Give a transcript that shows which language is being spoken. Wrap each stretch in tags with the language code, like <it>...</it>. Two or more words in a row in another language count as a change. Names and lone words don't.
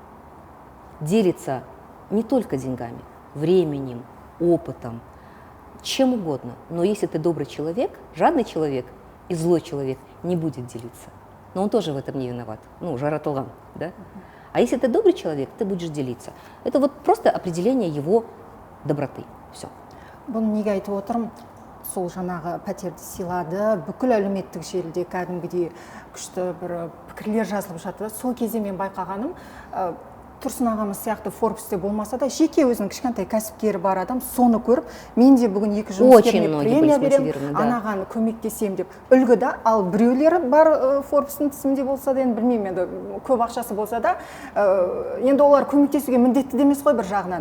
<ru>Делится не только деньгами, временем, опытом, чем угодно. Но если ты добрый человек, жадный человек и злой человек не будет делиться. Но он тоже в этом не виноват.</ru> <kk>Жаратылган, да?</kk> <ru>А если ты добрый человек, ты будешь делиться. Это вот просто определение его доброты. Все.</ru> <kk>Бұны неге айтып отырмын? Сол жаңағы пәтерді сыйлады, бүкіл әлеуметтік желіде кәдімгідей күшті бір пікірлер жазылып жатты. Сол кезде мен байқағаным, Тұрсын ағамыз сияқты Форбсте болмаса да, жеке өзінің кішкентай кәсіпкері бар адам, соны көріп, мен де бүгін 2 жұмыскеріне премия беремін, анаған көмектесем деп үлгі да, ал біреулері бар Форбстың тізімінде болса да, енді білмеймін, енді көп ақшасы болса да, енді олар көмектесуге міндетті де емес қой бір жағынан.</kk>